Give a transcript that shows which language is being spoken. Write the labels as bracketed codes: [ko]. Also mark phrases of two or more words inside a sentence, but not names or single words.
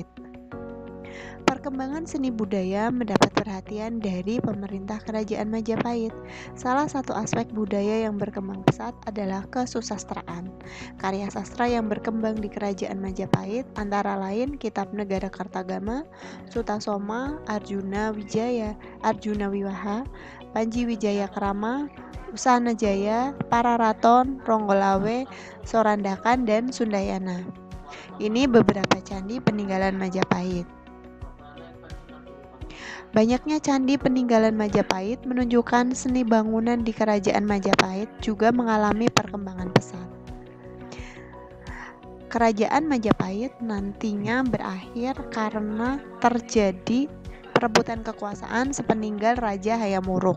[id] Perkembangan seni budaya mendapat perhatian dari pemerintah kerajaan Majapahit. Salah satu aspek budaya yang berkembang pesat adalah kesusastraan. Karya sastra yang berkembang di kerajaan Majapahit antara lain Kitab Negara Kartagama, Sutasoma, Arjuna Wijaya, Arjuna Wiwaha, Panji Wijaya Krama, Usana Jaya, Pararaton, Ronggolawe, Sorandakan, dan Sundayana. Ini beberapa candi peninggalan Majapahit. Banyaknya candi peninggalan Majapahit menunjukkan seni bangunan di kerajaan Majapahit juga mengalami perkembangan pesat. Kerajaan Majapahit nantinya berakhir karena terjadi perebutan kekuasaan sepeninggal Raja Hayam Wuruk.